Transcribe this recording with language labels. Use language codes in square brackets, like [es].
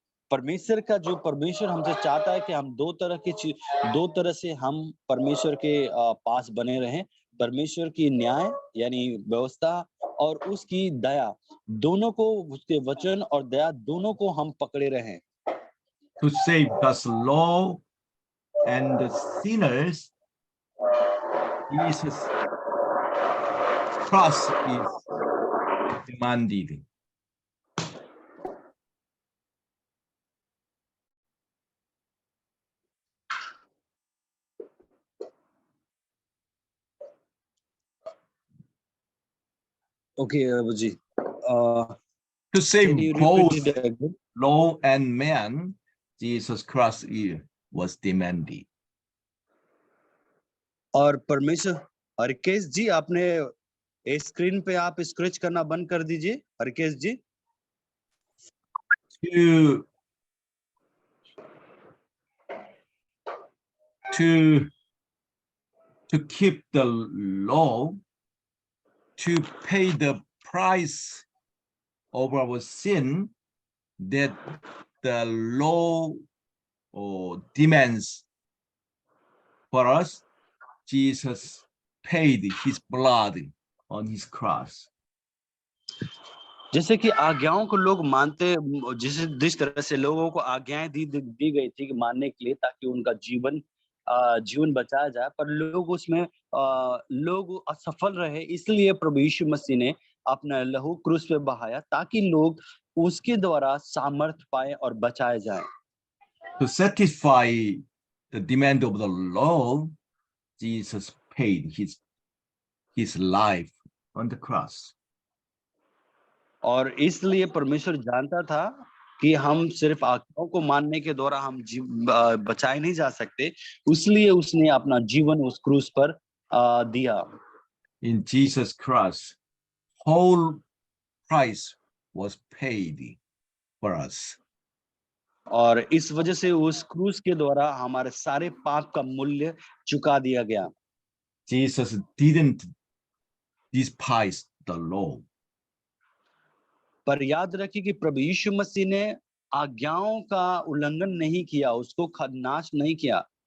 [hi] परमेश्वर हमसे चाहता है कि हम दो तरह से हम परमेश्वर के पास बने रहें. परमेश्वर की न्याय यानी व्यवस्था और उसकी दया, दोनों को, उसके वचन और दया दोनों को हम पकड़े रहें. [en] To save God's law and the sinners, Jesus Christ is demanded. Okay, Abuji. To save both law and man, Jesus Christ was demanded. [hi] और परमेश्वर, हरकेश जी आपने स्क्रीन पे आप स्क्रैच करना बंद कर दीजिए. हरकेश जी. [en] To keep the law, to pay the price of our sin that the law demands for us, Jesus paid his blood on his cross. [hi] जैसे कि आज्ञाओं को लोग मानते, जिस तरह से लोगों को आज्ञाएं दी गई थी कि मानने के लिए ताकि उनका जीवन बचाया जाए, पर लोग उसमें लोग असफल रहे. इसलिए प्रभु यीशु मसीह ने अपना लहू क्रूस पे बहाया ताकि लोग उसके द्वारा सामर्थ पाए और बचाए जाए. [en] To satisfy the demand of the law, Jesus paid his life on the cross. [hi] और इसलिए परमेश्वर जानता था कि हम सिर्फ आज्ञाओं को मानने के द्वारा हम बचाए नहीं जा सकते, इसलिए उसने अपना जीवन उस क्रूस पर दिया. [en] In Jesus Christ, whole price was paid for us. [hi] और इस वजह से उस क्रूस के द्वारा हमारे सारे पाप का मूल्य चुका दिया गया. [en] Jesus didn't despise the law. [hi] पर याद रखिए कि प्रभु यीशु मसीह ने आज्ञाओं का उल्लंघन नहीं किया, उसको नाश नहीं किया.